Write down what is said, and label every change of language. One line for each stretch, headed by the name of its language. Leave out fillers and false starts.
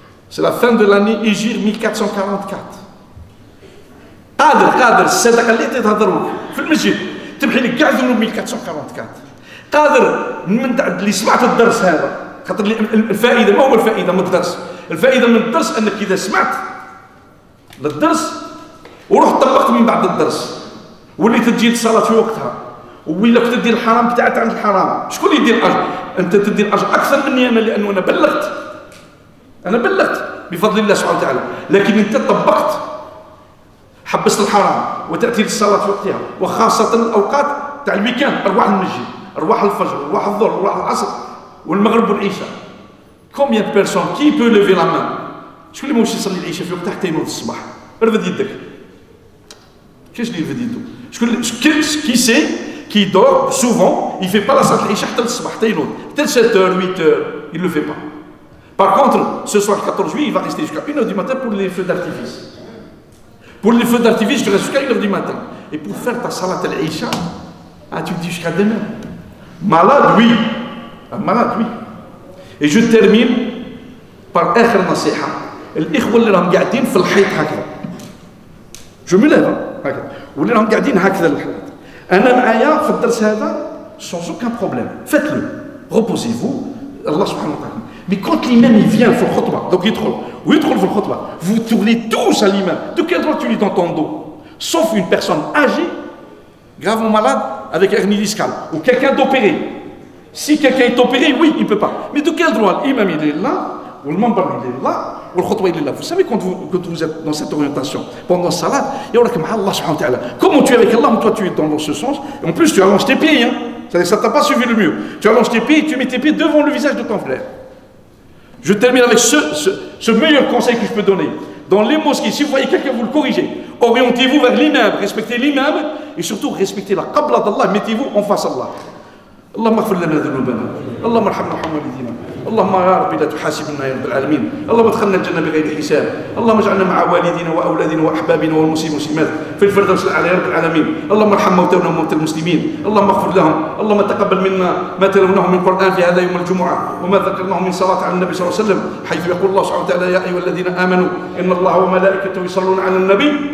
French: C'est la fin de l'année Hégire 1444.
Arabic: قادر الصدقه اللي تهضروك في المسجد تمحي لك كاع ذنوب 1444. قادر من بعد اللي سمعت الدرس هذا خاطر الفائده ما هو الفائده من الدرس. الفائده من الدرس انك اذا سمعت للدرس وروح طبقت من بعد الدرس وليت تجي الصلاه في وقتها ولا كنت تدير الحرام بتاعت عند الحرام. شكون يدير الاجر؟ انت تدير الاجر اكثر مني انا لانه انا بلغت بفضل الله سبحانه وتعالى. لكن انت طبقت حبست الحرام وتاتي للصلاه في وقتها وخاصه الاوقات تاع الويكاند. ارواح المسجد ارواح الفجر ارواح الظهر ارواح العصر والمغرب والعشاء.
French: Combien de personnes qui peut lever la main؟
Arabic: شكون اللي ماشي يصلي العشاء في وقتها حتى ينوض الصباح؟ رفد يدك. كاش اللي يرفد يدو؟ شكون
French: qui sait qui dort souvent il fait pas la salat
Arabic: العشاء حتى الصباح حتى ينوض حتى
French: 7h 8h il le fait pas. Par contre ce soir le 14 juillet il va rester jusqu'à 1h du matin pour les feux d'artifice. Pour les feux d'artifice tu restes jusqu'à 1h du matin. Et pour faire ta salat al-Isha tu te dis jusqu'à demain. Malade oui. Malade oui. Et je termine par
Arabic: آخر نصيحة. الإخوة اللي راهم قاعدين في الحيط هكذا.
French: Je me lève
Arabic: هكذا. واللي راهم قاعدين هكذا الحيط. أنا معايا في الدرس هذا
French: sans aucun problème. Faites-le. Reposez-vous. Allah subhanahu wa ta'ala. Mais quand l'imam il vient
Arabic: في الخطبة,
French: donc
Arabic: يدخل في الخطبة,
French: vous tournez tous à l'imam. De quel droit tu lis dans ton dos? Sauf une personne âgée, gravement malade, avec hernie discale, ou quelqu'un d'opéré. Si quelqu'un est opéré, oui, il ne peut pas. Mais de quel droit? L'imam il est là, ou le membre il est là, ou le khutbah il est là. Vous savez quand vous êtes dans cette orientation, pendant salat, il y a Allah subhanahu wa ta'ala. Comment tu es avec Allah, toi tu es dans ce sens, et en plus tu allonges tes pieds, hein. Ça ne t'a pas suivi le mieux. Tu allonges tes pieds et tu mets tes pieds devant le visage de ton frère. Je termine avec ce meilleur conseil que je peux donner. Dans les mosquées, si vous voyez quelqu'un, vous le corrigez. Orientez-vous vers l'imam, respectez l'imam, et surtout respectez la qabla d'Allah, mettez-vous en face d'Allah.
Arabic: اللهم اغفر لنا ذنوبنا اللهم ارحمنا وارحم والدينا اللهم يا رب لا تحاسبنا يا رب العالمين اللهم ادخلنا الجنه بغير حساب اللهم اجعلنا مع والدينا واولادنا واحبابنا والمسلمين والمسلمات في الفردوس الاعلى يا رب العالمين اللهم ارحم موتانا وموتى المسلمين اللهم اغفر لهم اللهم تقبل منا ما تلوناه من القران في هذا يوم الجمعه وما ذكرناه من صلاه على النبي صلى الله عليه وسلم حيث يقول الله سبحانه وتعالى يا ايها الذين امنوا ان الله وملائكته يصلون على النبي